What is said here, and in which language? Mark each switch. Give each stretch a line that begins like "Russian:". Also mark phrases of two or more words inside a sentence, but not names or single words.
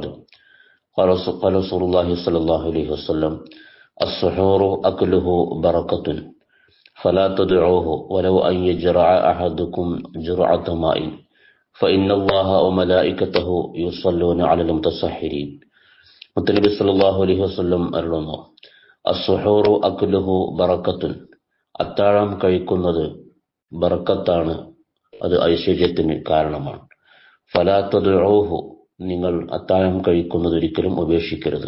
Arabic: قال رسول الله صلى الله عليه وسلم: السحور أكله بركة فلا تدعوه ولو أن يجرع أحدكم جرعة ماء فإن الله وملائكته يصلون على المتسحرين.
Malayalam: മുത്തനബി
Arabic: صلى الله عليه وسلم
Malayalam: അരുളുന്നു:
Arabic: السحور أكله بركة,
Malayalam: അത്താഴം കഴിക്കുന്നത് ബറക്കത്താണ്, അത് ഐശ്വര്യത്തിന് കാരണമാണ്.
Arabic: فلا تدعوه,
Malayalam: നിങ്ങൾ അത്താഴം കഴിക്കുന്നത് ഒരിക്കലും ഉപേക്ഷിക്കരുത്.